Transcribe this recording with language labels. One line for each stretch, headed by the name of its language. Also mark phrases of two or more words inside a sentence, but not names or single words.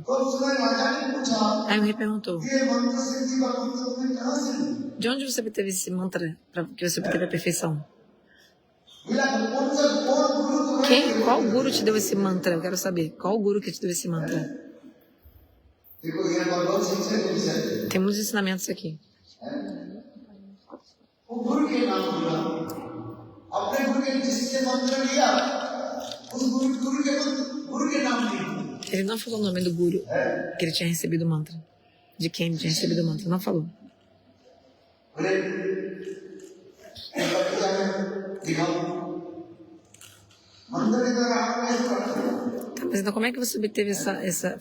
Portuguese: Aí o rei perguntou, de onde você obteve esse mantra, que você obteve a perfeição? Qual guru te deu esse mantra? Eu quero saber, qual guru que te deu esse mantra? Tem muitos ensinamentos aqui.
Hindi: वो गुरु के नाम बोला, अपने गुरु के जिससे मंत्र लिया, उस गुरु के नाम नहीं।
Portuguese: Ele não falou o nome do guru que ele tinha recebido o mantra. De quem ele tinha recebido o mantra. Não falou. Tá, mas então como é que você obteve essa...